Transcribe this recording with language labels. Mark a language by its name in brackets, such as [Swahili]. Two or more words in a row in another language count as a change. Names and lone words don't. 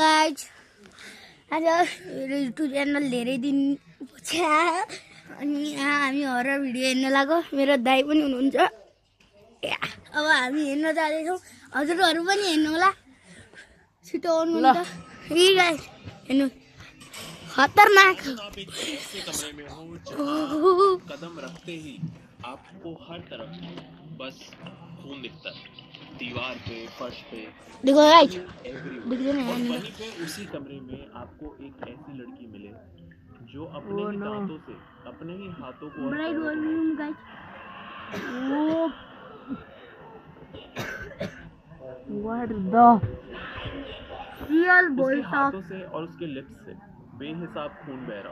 [Nepali] गाइज आज मेरो युट्युब च्यानल धेरै दिन पछि आयो अनि यहाँ हामी हरर भिडियो हेर्न लाग्यो। मेरो दाइ पनि हुनुहुन्छ। अब हामी हेर्न जाँदैछौँ, हजुरहरू पनि हेर्नु होला, छिटो आउनु ल। यी गाइज हेर्नु, खतरनाक। [Hindi] आप एक ऐसे कमरे में हो कदम रखते ही आपको हर तरफ बस खून दिखता है, दीवार पे, फर्श पे, देखो गाइज, और वहीं पे उसी कमरे में आपको एक ऐसी लड़की मिले जो अपने ही दांतों से, अपने ही हाथों को और पैरों को उसके हाथों से और उसके लिप्स से बेहिसाब खून बह रहा हो।